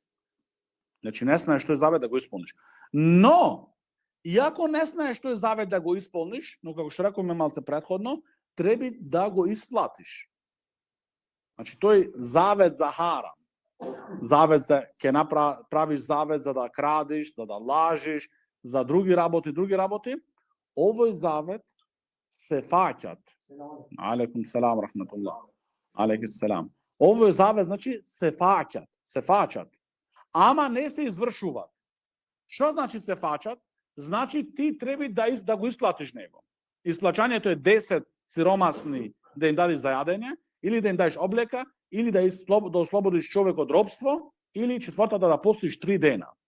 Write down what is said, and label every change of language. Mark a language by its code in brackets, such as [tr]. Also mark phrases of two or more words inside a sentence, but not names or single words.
[mk] Значи не смееш тој завет да го исполниш. Но, иако не смееш тој завет да го исполниш, но како што рековме малце претходно, треба да го исплатиш. Значи тој завет за харам, завет за ќе правиш завет за да крадиш, за да лажиш, за други работи, овој завет се фаќат. [ar] عليكم السلام ورحمة الله. عليكم السلام. [mk] Овој завет значи се фаќат. Ама не се извршуваат. Што значи се фаќат? Значи ти треба да го исплатиш него. Исплаќањето е 10 сиромасни да им дадеш за јадење, или да им дадеш облека, или да ослободиш човек од робство, или четвртата да постиш 3 дена.